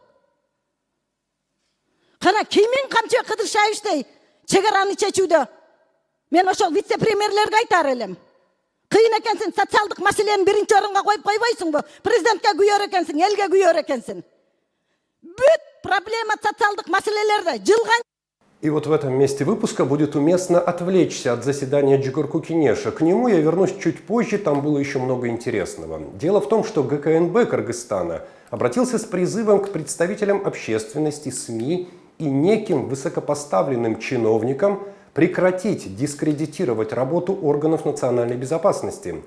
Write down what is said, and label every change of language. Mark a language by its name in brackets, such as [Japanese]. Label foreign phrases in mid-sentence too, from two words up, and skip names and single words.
[Kyrgyz] Кана кийин камчы Кыдыршаевичтей чегараны чечүүдө мен ошол вице-премьерлерге айтар элем. Кыйын экенсиң, социалдык маселени биринчи орунга коюп койбойсуңбу? Президентке күйөр экенсиң, элге күйөр экенсиң. Бүт проблема социалдык маселелерде жылган. [Russian] И вот в этом месте выпуска будет уместно отвлечься от заседания Джугурку Кенеша. К нему я вернусь чуть позже, там было еще много интересного. Дело в том, что ГКНБ Кыргызстана обратился с призывом к представителям общественности, СМИ и неким высокопоставленным чиновникам прекратить дискредитировать работу органов национальной безопасности.